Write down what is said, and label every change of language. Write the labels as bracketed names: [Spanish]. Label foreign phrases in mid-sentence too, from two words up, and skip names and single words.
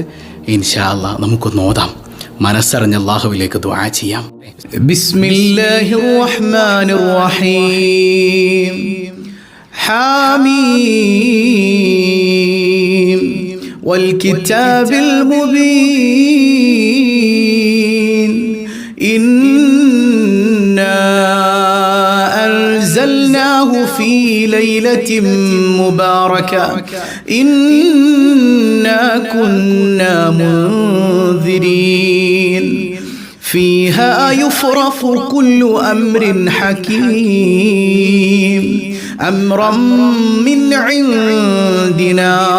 [Arabic] إن شاء الله [Malayalam] നമുക്കൊന്ന് ഓതാം, മനസ്സറിഞ്ഞ അള്ളാഹുവിലേക്ക് ദുആ ചെയ്യാം. [Arabic] بسم الله الرحمن الرحيم. حم والكتاب المبين. أنزلناه في ليلة مباركة إنا كنا منذرين فيها يفرق كل أمر حكيم أمرا من عندنا